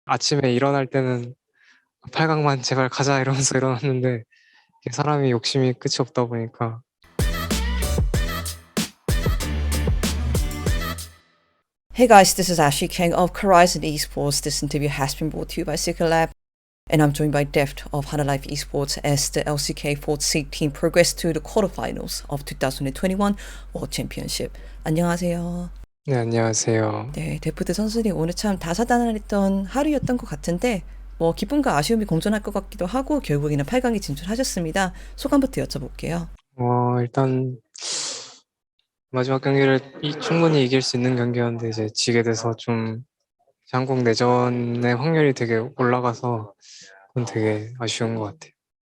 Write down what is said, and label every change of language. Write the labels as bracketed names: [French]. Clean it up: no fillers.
[Korean] 아침에 일어날 때는 8강만 제발 가자 이러면서 일어났는데 이게 사람이 욕심이 끝이 없다 보니까. [English] Hey guys, this is Ashley King of Horizon Esports. This interview has been brought to you by Secret Lab, and I'm joined by Deft of Hana Life Esports as the LCK 4th seed team progress to the quarterfinals of 2021 World Championship. [Korean] 안녕하세요. 네, 안녕하세요. 네, 데프트 선수님 오늘 참 다사다난했던 하루였던 것 같은데 기쁨과 아쉬움이 공존할 것 같기도 하고 결국에는 8강에 진출하셨습니다. 소감부터 여쭤볼게요. 일단 마지막 경기를 충분히 이길 수 있는 경기였는데 이제 지게 돼서 좀 한국 내전의 확률이 되게 올라가서 그건 되게 아쉬운 것 같아요.